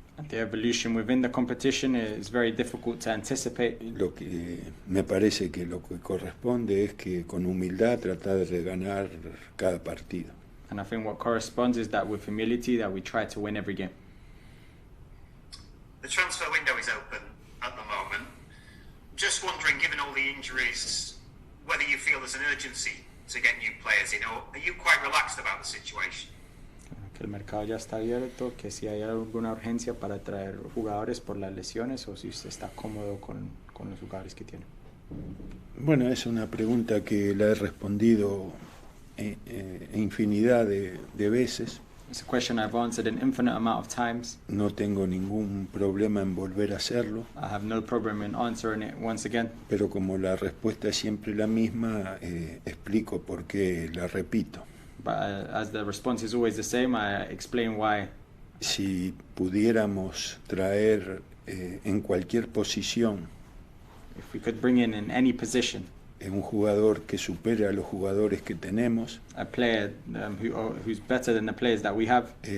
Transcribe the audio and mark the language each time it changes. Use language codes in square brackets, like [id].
[en] And the evolution within the competition is very difficult to anticipate. [es] Lo que me parece que lo que corresponde es que con humildad tratar de ganar cada partido. [en] And I think what corresponds is that with humility that we try to win every game. The transfer window is open at the moment. Just wondering, given all the injuries, whether you feel there's an urgency to get new players in, or are you quite relaxed about the situation? [es] Que el mercado ya está abierto, que si hay alguna urgencia para traer jugadores por las lesiones o si usted está cómodo con los jugadores que tiene. Bueno, es una pregunta que la he respondido infinidad de veces. [en] It's a question I've answered an infinite amount of times. [es] No tengo ningún problema en volver a hacerlo. [en] I have no problem in answering it once again. [es] Pero como la respuesta es siempre la misma, explico por qué la repito. [en] But as the response is always the same, I explain why. [es] Si pudiéramos traer en cualquier posición [en] If we could bring in any position [es] un jugador que supere a los jugadores que tenemos, [en] a player who's better than the players that we have,